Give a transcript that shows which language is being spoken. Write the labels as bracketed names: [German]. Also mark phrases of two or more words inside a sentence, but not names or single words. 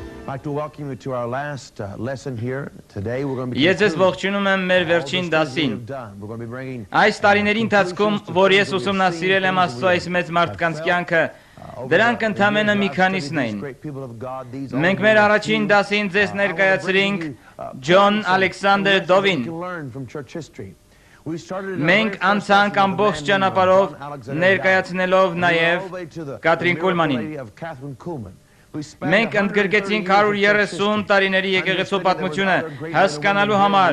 [English] like to welcome you to our last lesson here. Today we're going to be [Armenian] Ես ձեզ ողջունում եմ մեր վերջին դասին։ [English] We're going to be bringing [Armenian] Այս տարիների ընթացքում, որ ես ուսումնասիրել եմ Աստծո այս մեծ մարդկանց կյանքը, դրանք ընդամենը մի քանիսն էին։ Մենք մեր առաջին դասին ձեզ ներկայացրինք Ջոն Ալեքսանդր Դովին։ Մենք անցանք ամբողջ ճանապարհով ներկայացնելով նաև Կատրին Կուլմանին։ Մենք ընդգրկեցինք 130 տարիների եկեղեցու պատմությունը հասկանալու համար,